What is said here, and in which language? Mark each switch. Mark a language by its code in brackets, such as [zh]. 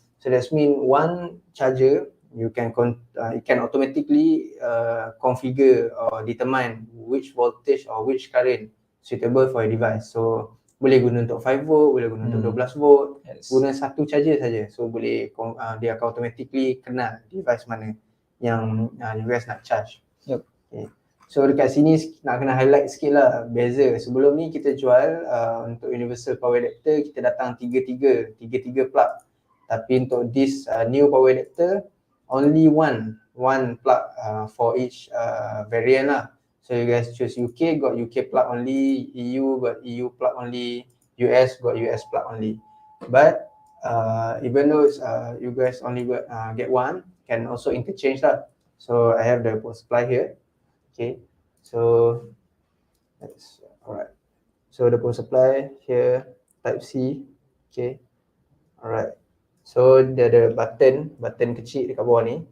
[en] So that means one charger you can it can automatically configure or determine which voltage or which current suitable for your device. [ms] So boleh guna untuk 5 volt, boleh guna untuk 12 volt. [en] Yes. [ms] Guna satu charger saja. So boleh dia akan automatically kenal device mana yang you guys nak charge. [en] Yep. [ms] Okay. So dekat sini nak kena highlight sikit lah beza. Sebelum ni kita jual untuk universal power adapter kita datang tiga plug. Tapi untuk [en] this new power adapter only one plug for each variant lah. So you guys choose UK got UK plug only, EU got EU plug only, US got US plug only. But even though you guys only get one, can also interchange lah. So I have the power supply here. Okay, so that's alright. So the power supply here, Type C. Okay, alright. [ms] So dia ada button kecil dekat bawah ni.